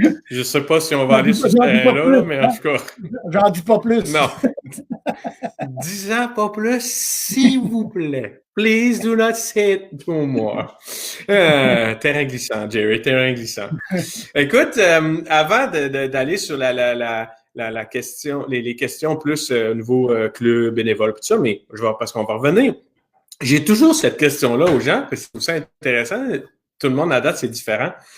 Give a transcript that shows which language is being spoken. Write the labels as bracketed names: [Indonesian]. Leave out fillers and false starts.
[French] Je sais pas si on va aller sur ce terrain-là, mais en tout cas. J'en dis pas plus. Non. 10 ans, pas plus, s'il vous plaît. [English] Please do not say it no more. [French] Terrain glissant, Jerry, terrain glissant. Écoute, avant d'aller sur la question, les questions plus au niveau club, bénévole, tout ça, mais parce qu'on va revenir. J'ai toujours cette question-là aux gens, parce que je trouve ça intéressant. Tout le monde à date, c'est différent.